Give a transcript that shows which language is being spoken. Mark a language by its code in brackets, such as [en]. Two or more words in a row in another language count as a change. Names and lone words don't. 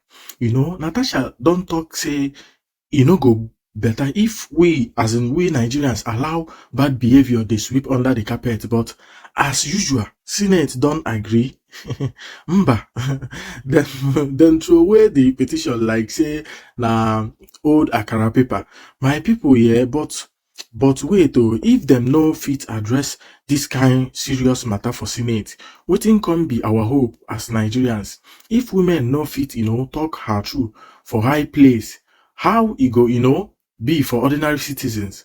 [pcm] Natasha don't talk say, go better if we, as in we Nigerians, allow bad behavior they sweep under the carpet. But as usual, Senate don't agree. Mba, then throw away the petition like say na old akara paper. My people, yeah, but wait, if them no fit address this kind serious matter for Senate, Wetin can be our hope as Nigerians? If women no fit, talk her through for high place, how it go, be for ordinary citizens?